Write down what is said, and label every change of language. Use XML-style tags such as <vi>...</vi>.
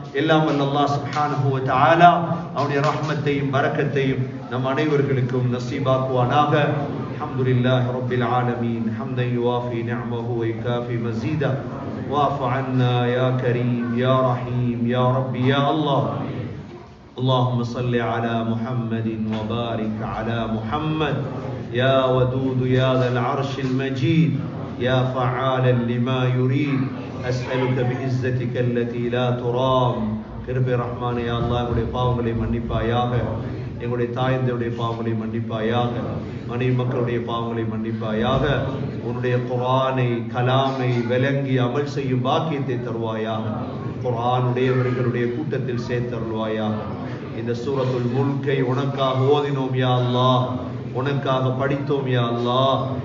<ta>எல்லாம் வல்ல அல்லாஹ் சுப்ஹானஹு வ தஆலா அவனுடைய ரஹ்மத்தையும் பரக்கத்தையும் நம் அனைவர்களுக்கும் நசீபாக்குவானாக.</ta> <ar>அல்ஹம்துலில்லாஹி ரப்பில் ஆலமீன் ஹம்தன் யுவாஃபி நிஅமஹு வ யுகாஃபி மஸீதா வஅஃபு அன்னா யா கரீம் யா ரஹீம் யா ரப்பி யா அல்லாஹ். اللهم صل على محمد وبارك على محمد يا ودود يا ذا العرش المجيد يا فعالا لما يريد أسألك بعزتك التي لا ترام.</ar> <ta>கிருபை ரஹ்மான் யா அல்லாஹ், எங்களுடைய பாவங்களை மன்னிப்பாயாக, எங்களுடைய தாயந்தருடைய பாவங்களை மன்னிப்பாயாக, மனைவி மக்களுடைய பாவங்களை மன்னிப்பாயாக. உன்னுடைய குர்ஆனை கலாமை விளங்கி அமல் செய்யும் பாக்கியத்தை தருவாயாக. குர்ஆனுடையவர்களுடைய கூட்டத்தில் சேர்த்தருள்வாயாக. இந்த சூரத்துல் முல்கை உனக்காக ஓதினோம் யா அல்லாஹ், உனக்காக படித்தோம் யா அல்லாஹ்.</ta>